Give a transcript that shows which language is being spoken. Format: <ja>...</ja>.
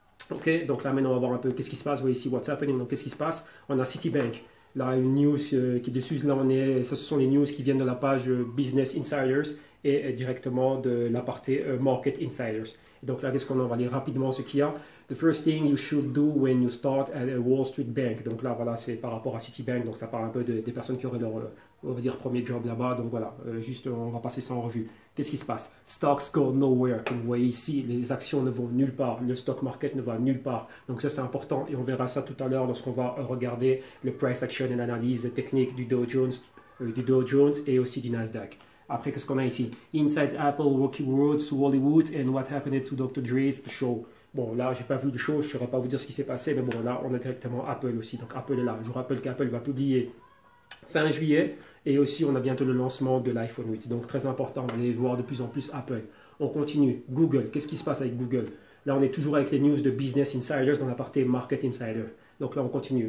<fr>Ok, donc là, maintenant, on va voir un peu qu'est-ce qui se passe. Vous voyez ici,</fr> <en>what's happening.</en> <fr>Donc, qu'est-ce qui se passe? On a Citibank. Là, une news qui est dessus. Là, ce sont les news qui viennent de la page Business Insiders et directement de la partie Market Insiders. Et donc là, qu'est-ce qu'on va lire rapidement ce qu'il y a?</fr> <en>The first thing you should do when you start at a Wall Street bank.</en> <fr>Donc là, voilà, c'est par rapport à Citibank. Donc ça parle un peu des personnes qui auraient leur, on va dire, premier job là-bas. Donc voilà, juste, on va passer ça en revue. Qu'est-ce qui se passe?</fr> <en>Stocks go nowhere.</en> <fr>Comme vous voyez ici, les actions ne vont nulle part. Le stock market ne va nulle part. Donc ça, c'est important. Et on verra ça tout à l'heure lorsqu'on va regarder le price action et l'analyse technique du Dow Jones et aussi du Nasdaq. Après, qu'est-ce qu'on a ici?</fr> <en>Inside Apple, Rocky Road to Hollywood and what happened to Dr. Dre's show.</en> <fr>Bon, là, j'ai pas vu de show, je ne saurais pas vous dire ce qui s'est passé, mais bon, là, on a directement Apple aussi. Donc, Apple est là. Je vous rappelle qu'Apple va publier fin juillet et aussi, on a bientôt le lancement de l'iPhone 8. Donc, très important de voir de plus en plus Apple. On continue. Google, qu'est-ce qui se passe avec Google? Là, on est toujours avec les news de Business Insiders dans la partie Market Insider. Donc là, on continue.</fr>